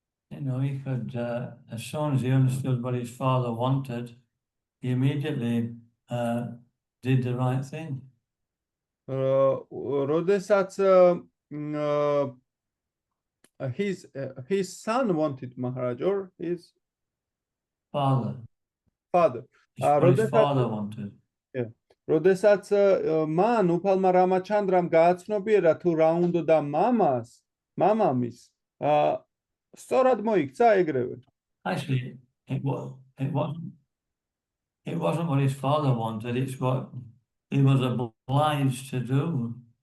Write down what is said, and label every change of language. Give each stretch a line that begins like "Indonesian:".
English: He could, as soon as he understood what his father wanted, he immediately did the right thing.
Georgian: როდესაც
English: his son wanted Maharaj, or his Father. father. What his father wanted.
Georgian: როდესაც მან უფალმა რამაჩანდრამ გააცნობიერა თუ რა უნდოდა მამამის, სწორად მოიქცა ეგრევე.
English: Actually, it wasn't what his father wanted, it's what he was obliged to do.